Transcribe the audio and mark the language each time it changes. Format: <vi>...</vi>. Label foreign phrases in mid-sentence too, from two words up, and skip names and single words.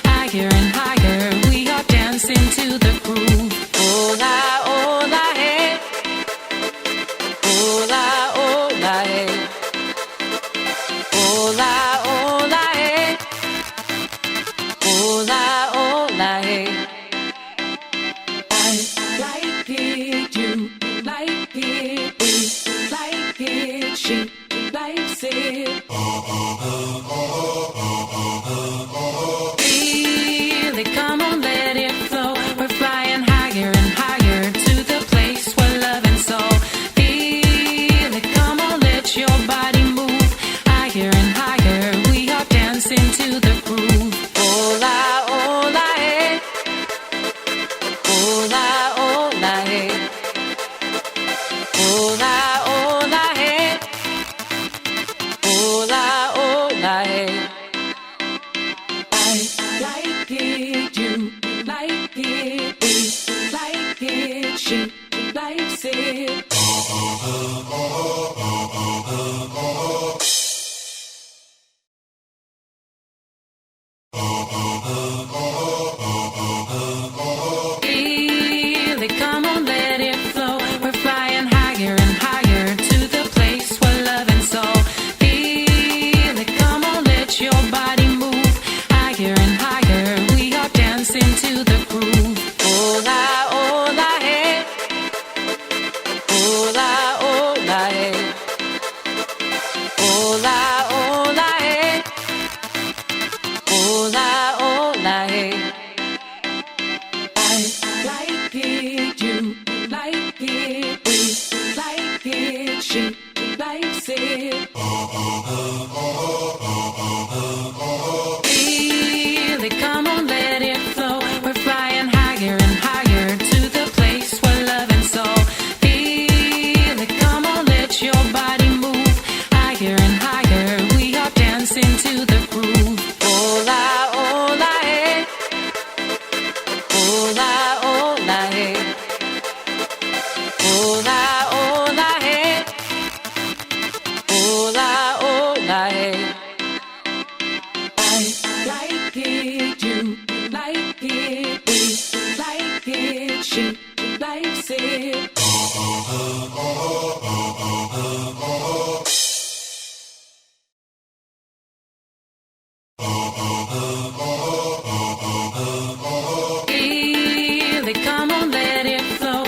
<en>higher and higher. We are dancing to the groove.</en> <es>Hola, hola, hey. Hola, hola, hey. Hola, hola, hey. Hola, hola, hey.</es> <en>I like it, you like it, we like it, she likes it. Feel it, come on, let it flow. We're flying higher and higher to the place where love and soul. Feel it, come on, let your body move. Higher and higher, we are dancing to the groove.</en> <es>Hola, hola, hey. Hola, hola, hey. Hola, hola, hey. Hola, hola, hey.</es> <en>I like it, you like it, we like it, she likes it. Feel it, come on, let it flow. We're flying higher and higher to the place where love and soul. Feel it, come on, let your body move. Higher and higher, we are dancing to the groove.</en> <es>Hola, hola, hey. Hola, hola, hey. Hola, hola, hey. Hola, hola, hey.</es> <en>I like it, you like it, we like it, she likes it. Feel it, come on, let it flow. We're flying higher and higher to the place where love and soul. Feel it, come on, let your body move. Higher and higher, we are dancing to the groove.</en> <es>Hola, hola, hey. Hola, hola, hey. Hola, hola, hey. Hola, hola, hey.</es> <en>I like it, you like it, we like it, she likes it. Feel it, come on, let it flow.</en>